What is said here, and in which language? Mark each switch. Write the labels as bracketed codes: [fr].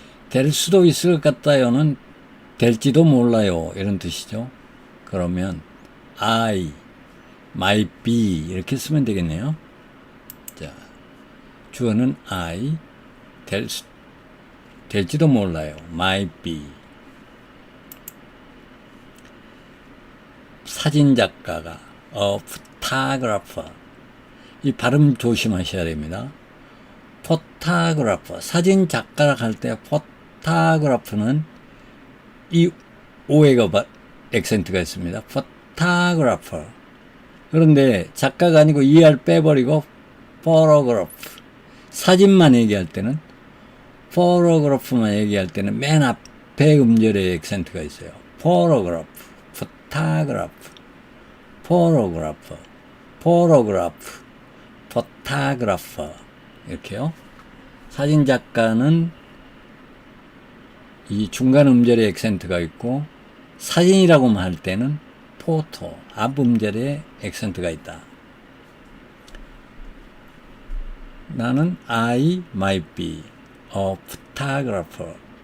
[ko] 될 수도 있을 것 같다요는 될지도 몰라요. 이런 뜻이죠. 그러면 [en] I might be [ko] 이렇게 쓰면 되겠네요. 자, 주어는 I 될지도 몰라요. [en] might be. [ko] 사진작가가 [en] a photographer. [ko] 이 발음 조심하셔야 됩니다. [en] photographer. [ko] 사진작가라 할 때 photographer는 이 오해가 액센트가 있습니다. [en] photographer. [ko] 그런데 작가가 아니고 ER 빼버리고 photograph. 사진만 얘기할 때는 photograph만 얘기할 때는 맨 앞에 음절에 액센트가 있어요. [en] photograph, photograph, photographer, photograph, photographer [ko] 이렇게요. 사진작가는 이 중간 음절에 액센트가 있고 사진이라고만 할 때는 포토, 앞 음절에 액센트가 있다. 나는 [en] I might be a photographer.